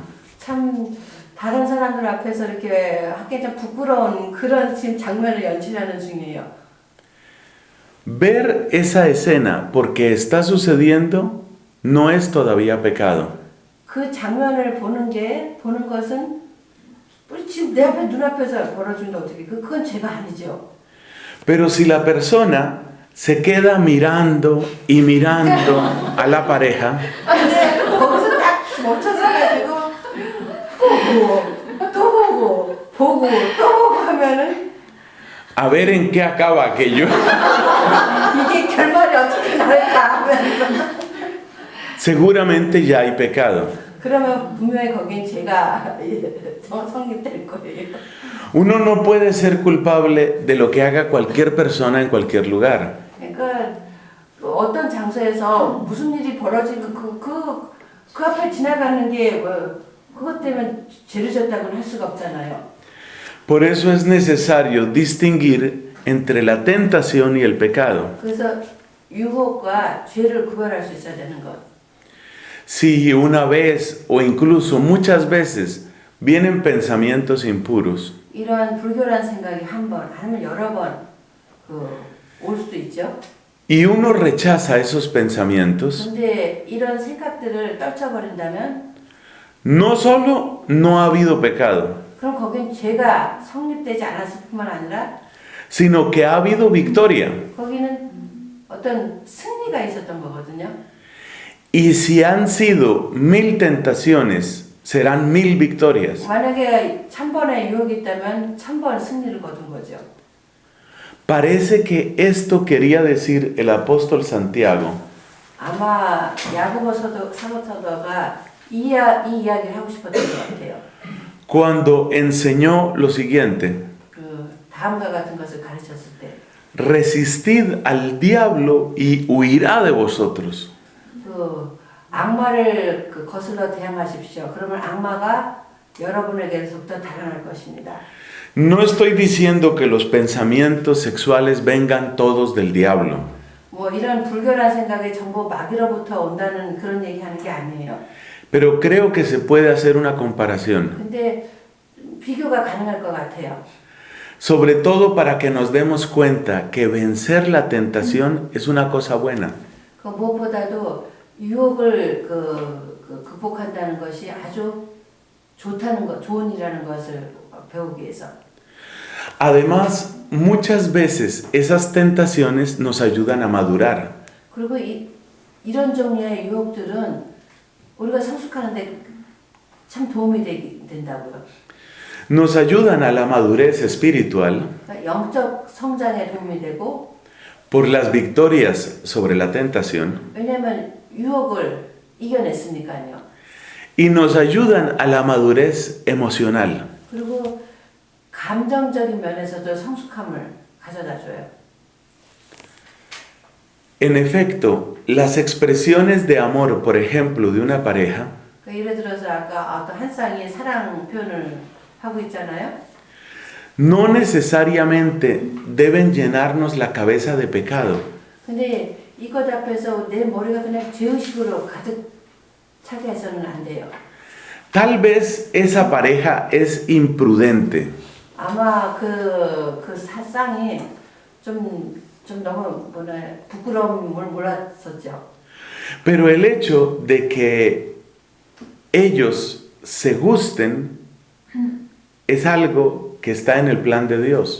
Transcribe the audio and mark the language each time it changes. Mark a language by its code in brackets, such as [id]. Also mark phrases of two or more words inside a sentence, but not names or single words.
[ko] 참 다른 사람들 앞에서 이렇게 하기엔 좀 부끄러운 그런 지금 장면을 연출하는 중이에요. [es] Ver esa escena porque está sucediendo no es todavía pecado. [ko] 그 장면을 보는 것은 우리 지금 내 앞에 눈앞에서 벌어진다 어떻게 그건 죄가 아니죠. [es] Pero si la persona se queda mirando y mirando a la pareja, [ko] 근데 거기서 딱 멈춰서 가지고 보고 또 보고 하면은 [es] a ver en qué acaba aquello, [ko] 이게 결말이 어떻게 나올까 하면서 [es] seguramente ya hay pecado. [ko] 그러면 분명히 거긴 죄가 성립될 거예요. [es] Uno no puede ser culpable de lo que haga cualquier persona en cualquier lugar. [ko] 그러니까 어떤 장소에서 무슨 일이 벌어지고 그 앞에 지나가는 게 그것 때문에 죄를 졌다고는 할 수가 없잖아요. [es] Por eso es necesario distinguir entre la tentación y el pecado. [ko] 그래서 유혹과 죄를 구별할 수 있어야 되는 것. [es] Si una vez o incluso muchas veces vienen pensamientos impuros, [ko] 이러한 불결한 생각이 한 번 아니면 여러 번 올 수도 있죠. [es] y uno rechaza esos pensamientos, [ko] 근데 이런 생각들을 떨쳐버린다면 [es] no solo no ha habido pecado, [ko] 그럼 거긴 죄가 성립되지 않았을 뿐만 아니라 [es] sino que ha habido victoria. [ko] 거기는 어떤 승리가 있었던 거거든요. [es] Y si han sido 1000 tentaciones, serán 1000 victorias. [ko] 만약에 1000번의 유혹이 있다면 1000번 승리를 거둔 거죠. [es] Parece que esto quería decir el apóstol Santiago [ko] 아마 야고보 사도가 이 이야기를 하고 싶었던 것 같아요. [es] cuando enseñó lo siguiente: [ko] 그 다음과 같은 것을 가르쳤을 때, [es] resistid al diablo y huirá de vosotros. [ko] 그 악마를 거슬러 대항하십시오. 그러면 악마가 여러분에게서부터 달아날 것입니다. [es] No estoy diciendo que los pensamientos sexuales vengan todos del diablo, [ko] 뭐 이런 불결한 생각이 전부 마귀로부터 온다는 그런 얘기하는 게 아니에요. [es] pero creo que se puede hacer una comparación, [ko] 근데 비교가 가능할 것 같아요. [es] sobre todo para que nos demos cuenta que vencer la tentación es una cosa buena. [ko] 그 무엇보다도 유혹을 극복한다는 것이 아주 좋은 일이라는 것을 배우기 위해서. [es] Además, muchas veces esas tentaciones nos ayudan a madurar. [ko] 그리고 이런 종류의 유혹들은 우리가 성숙하는데 참 도움이 된다고요. [es] Nos ayudan a la madurez espiritual [ko] 그러니까 영적 성장에 도움이 되고, [es] por las victorias sobre la tentación [ko] 왜냐하면 유혹을 이겨냈으니까요. [es] y nos ayudan a la madurez emocional. [ko] 그리고 감정적인 면에서도 성숙함을 가져다 줘요. [es] En efecto, las expresiones de amor, por ejemplo, de una pareja, [ko] 그러니까 예를 들어서 아까 어떤 한 쌍이 사랑 표현을 하고 있잖아요. [es] no necesariamente deben llenarnos la cabeza de pecado. [ko] 근데 이것 앞에서 내 머리가 그냥 죄의식으로 가득 차게 해서는 안 돼요. [es] Tal vez esa pareja es imprudente, [ko] 아마 그 쌍이 좀 너무 부끄러움을 몰랐었죠. [es] pero el hecho de que ellos se gusten es algo que está en el plan de Dios.